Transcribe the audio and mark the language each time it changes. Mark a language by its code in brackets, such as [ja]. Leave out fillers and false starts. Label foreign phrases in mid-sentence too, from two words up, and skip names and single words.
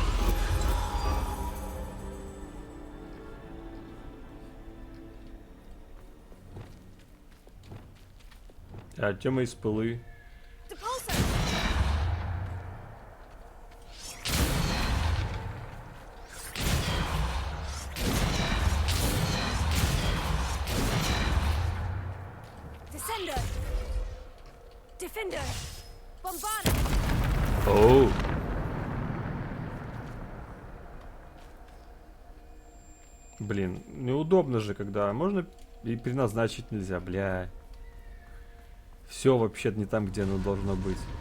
[ru] Тема из пылы. [en] Descender! Defender! Bombard! Оу. [ru] Блин, неудобно же, когда можно и переназначить нельзя, бля. Все вообще не там, где оно должно быть.